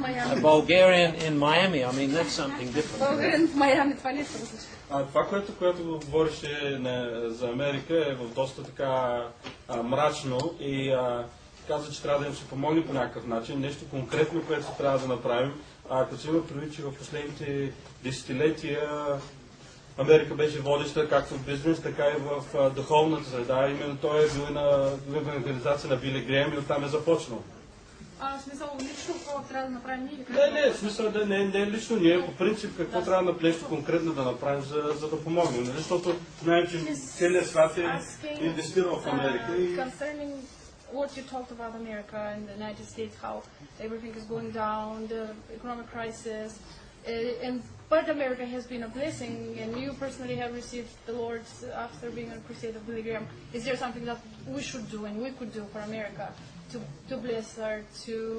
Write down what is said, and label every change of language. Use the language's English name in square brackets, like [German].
[English] A Bulgarian in Miami. I mean, that's something different. [Bulgarian] Bulgarian в Майами, това не е също. Това, което говореше за Америка, е в доста така мрачно и каза, че трябва да им се помогне по някакъв начин. Нещо конкретно, което се трябва да направим. Като се има предвид, че в последните десетилетия Америка беше водеща както в бизнес, така и в духовната среда. Именно той е бил на евангелизация на Били Греем и оттам е започнал. В смисъл лично какво трябва да направим ние? Не, в смисъл не е лично ние. По принцип какво трябва да нещо конкретно да направим, за да помогнем. Защото знаем, че целият свят е инвестирал в Америка. [English] Concerning what you talked about America and the United States, how everything is going down, the economic crisis, but America has been a blessing, and you personally have received the Lord after being on crusade of Billy Graham. Is there something that we should do and we could do for America to bless her, to...